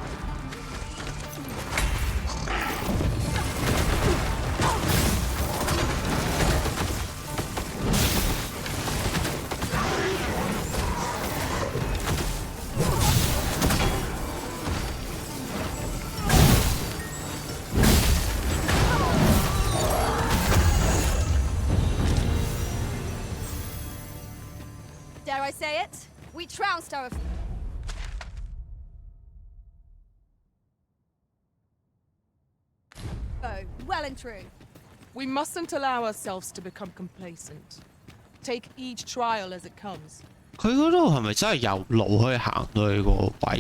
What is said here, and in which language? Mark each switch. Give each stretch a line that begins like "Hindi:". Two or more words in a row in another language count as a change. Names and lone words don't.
English: Dare I say it? We trounced our... foe, well and true. We mustn't allow ourselves to become complacent. Take each trial as it comes.
Cantonese: 佢嗰度係咪真係有路可以行到去個位？